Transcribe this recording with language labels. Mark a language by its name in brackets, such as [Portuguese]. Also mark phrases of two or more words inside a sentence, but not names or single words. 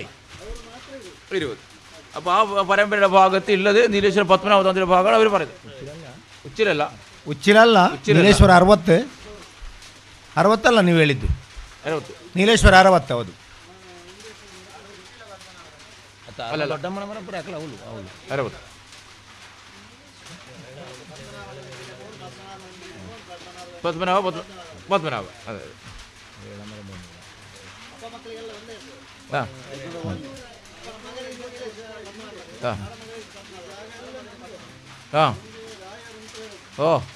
[Malayalam] ഇരുപത്. അപ്പോൾ ആ പരമ്പരയുടെ ഭാഗത്ത് ഉള്ളത് നീലേശ്വര പത്മനാഭ തന്ത്രിയുടെ ഭാഗമാണ് അവർ പറയുന്നത്. [Kannada] ಉಚ್ಚಿಲಲ್ಲ ನೀಲೇಶ್ವರ 60 ನೀವು ಹೇಳಿದ್ದು 60. ನೀಲೇಶ್ವರ 60. ಹೌದು. ದೊಡ್ಡಮ್ಮನವರ 60. [Malayalam] പത്മനാഭ അതെ. ഓ